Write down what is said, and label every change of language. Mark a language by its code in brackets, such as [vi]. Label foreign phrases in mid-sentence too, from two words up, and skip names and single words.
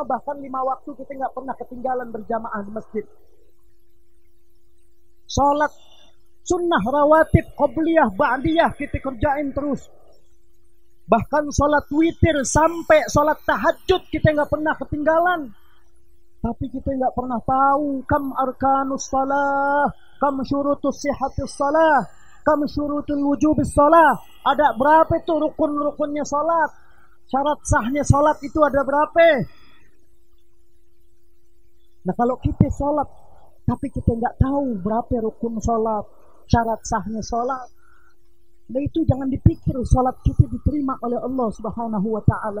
[id] Bahkan 5 waktu kita nggak pernah ketinggalan berjamaah di masjid. Sholat sunnah rawatib, qobliyah, ba'diyah kita kerjain terus. Bahkan sholat witir sampai sholat tahajud kita nggak pernah ketinggalan. Tapi kita nggak pernah tahu [ar] كم أركان الصلاة، كم شروط صحة الصلاة، كم شروط وجوب الصلاة. [id] Ada berapa itu rukun-rukunnya salat? Syarat sahnya salat itu ada berapa? Nah, kalau kita salat tapi kita nggak tahu berapa rukun salat, syarat sahnya salat, nah itu jangan dipikir salat kita diterima oleh Allah [ar] سبحانه وتعالى.